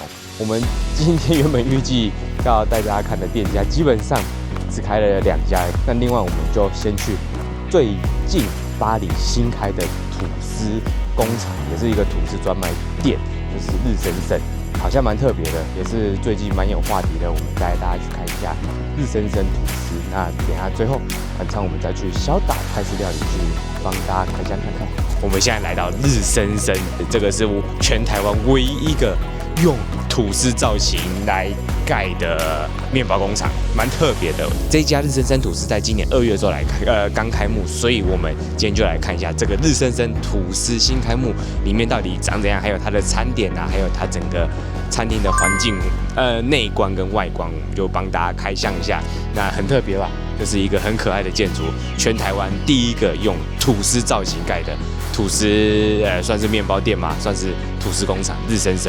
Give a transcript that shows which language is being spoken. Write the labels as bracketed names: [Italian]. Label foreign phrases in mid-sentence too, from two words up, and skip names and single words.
[Chinese] 我們今天原本預計要帶大家看的店家，基本上只開了2家。那另外我们就先去最近巴黎新開的吐司工廠，也是一個吐司專賣店，就是日升升，好像蠻特別的，也是最近蠻有話題的。我們帶大家去看一下日升升吐司。那等一下最後晚上我們再去小島泰式料理去幫大家開箱看看。我們現在來到日升升，這個是全台灣唯一一個用吐司造型來蓋的麵包工廠，蠻特別的。這一家日升升吐司在今年2月的時候剛開幕，所以我們今天就來看一下這個日升升吐司新開幕裡面到底長怎樣，還有它的餐點啊，還有它整個餐廳的環境，內觀跟外觀，我們就幫大家開箱一下。那很特別吧，就是一個很可愛的建築，全台灣第一個用吐司造型蓋的吐司，算是麵包店嘛，算是吐司工厂日升升。